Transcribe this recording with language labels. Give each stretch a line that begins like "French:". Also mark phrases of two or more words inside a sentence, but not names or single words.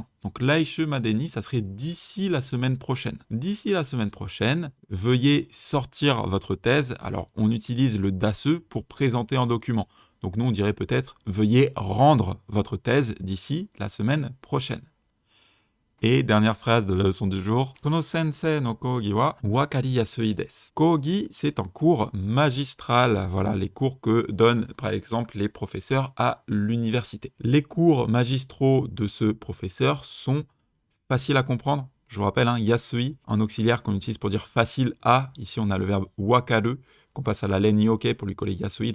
French: Donc
Japanese: 来週までに,
French: ça serait d'ici la semaine prochaine. D'ici la semaine prochaine, veuillez sortir votre thèse. Alors on utilise le dasu pour présenter un document. Donc nous on dirait peut-être veuillez rendre votre thèse d'ici la semaine prochaine. Et dernière phrase de la leçon du jour.
Japanese: この先生の講義は分かりやすいです.
French: Kogi, c'est un cours magistral. Voilà, les cours que donnent par exemple les professeurs à l'université. Les cours magistraux de ce professeur sont faciles à comprendre. Je vous rappelle, yasui, un auxiliaire qu'on utilise pour dire facile à. Ici, on a le verbe wakaru, qu'on passe à la laine ioke pour lui coller yasui.